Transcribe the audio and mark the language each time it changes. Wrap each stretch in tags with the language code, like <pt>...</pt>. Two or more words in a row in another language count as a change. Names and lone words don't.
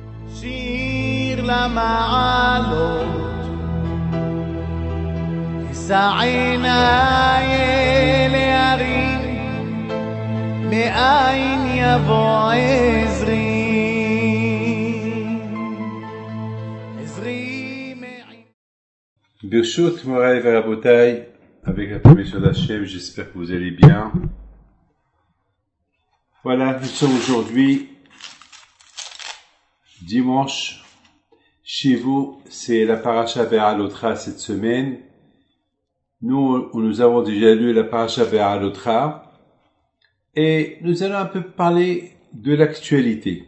<he>שיר למעלות, אשא עיניי אל ההרים, מאין יבוא עזרי. ברשות, מוריי, ורבותיי,</he> <fr>avec la permission d'Hachem, j'espère que vous allez bien. Voilà, nous sommes aujourd'hui dimanche. Chez vous, c'est la paracha Be'alotra cette semaine. Nous avons déjà lu la paracha Be'alotra et nous allons un peu parler de l'actualité.</fr>